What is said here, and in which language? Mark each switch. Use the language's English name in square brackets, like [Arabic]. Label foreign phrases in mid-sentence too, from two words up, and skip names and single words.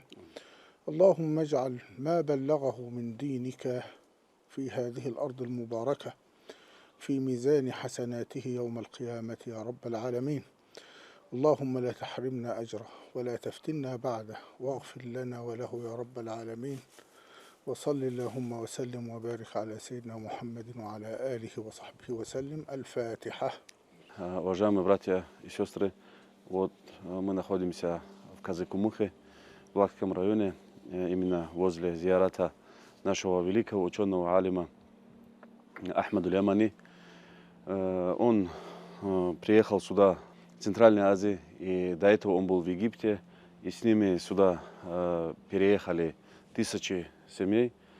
[Arabic] اللهم اجعل ما بلغه من دينك في هذه الأرض المباركة في ميزان حسناته يوم القيامة يا رب العالمين. اللهم لا تحرمنا أجره ولا تفتنا بعده واغفر لنا وله يا رب العالمين. وصل اللهم وسلم وبارك على سيدنا محمد وعلى آله وصحبه وسلم. الفاتحة. [Russian] Уважаемые братья и сестры, вот мы находимся в Казы-Гумухе, в Лакском районе, именно возле зиярата нашего великого ученого алима Ахмаду Ямани. Он приехал сюда, в Центральной Азии, и до этого он был в Египте, и с ними сюда переехали тысячи семей.